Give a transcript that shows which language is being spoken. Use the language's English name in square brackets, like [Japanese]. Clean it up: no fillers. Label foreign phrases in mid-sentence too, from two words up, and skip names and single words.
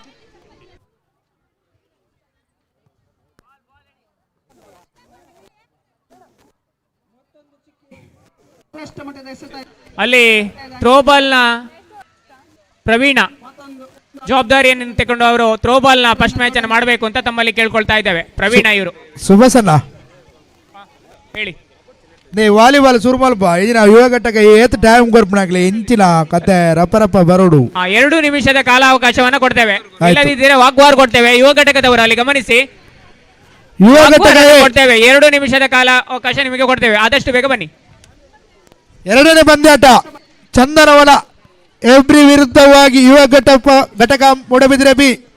[Kannada] ಅಲ್ಲಿ ಥ್ರೋಬಾಲ್ನ ಪ್ರವೀಣ ಜವಾಬ್ದಾರಿಯನ್ನು ತಗೊಂಡು ಅವರು ಥ್ರೋಬಾಲ್ನ [English] first match [Kannada] ಅನ್ನು ಮಾಡಬೇಕು ಅಂತ ತಮ್ಮಲ್ಲಿ ಕೇಳ್ಕೊಳ್ತಾ ಇದ್ದೇವೆ. ಪ್ರವೀಣ ಇವರು ಸುಭಾಷಣ್ಣ ಹೇಳಿ. [Tulu] ನೀ ವಾಲಿಬಾಲ್ ಸುರುಮಲ್ಪ ಇದಿನ ಯುವ ಘಟಕ ಏತ್ ಟೈಮ್ ಕೊರ್ಪಣಾಗ್ಲಿ ಇಂಚಿನ ಕತೆ ರಪ್ಪ ಬರೋಡು. [Kannada] 2 ನಿಮಿಷದ ಕಾಲಾವಕಾಶವನ್ನ ಕೊಡ್ತೇವೆ. ಇಲ್ಲದಿದ್ದರೆ ವಾಗ್ವಾರ್ ಕೊಡ್ತೇವೆ. ಯುವ ಘಟಕದವರು ಅಲ್ಲಿ ಗಮನಿಸಿ, ಯುವ ಘಟಕ ಕೊಡ್ತೇವೆ. 2 ನಿಮಿಷದ ಕಾಲ ಅವಕಾಶ ನಿಮಗೆ ಕೊಡ್ತೇವೆ. ಆದಷ್ಟು ಬೇಗ ಬನ್ನಿ. ಎರಡನೇ ಪಂದ್ಯಾಟ ಚಂದನವನ ಎಬ್ರಿ ವಿರುದ್ಧವಾಗಿ ಯುವ ಘಟಕ ಮೂಡಬಿದ್ರೆ ಬಿ.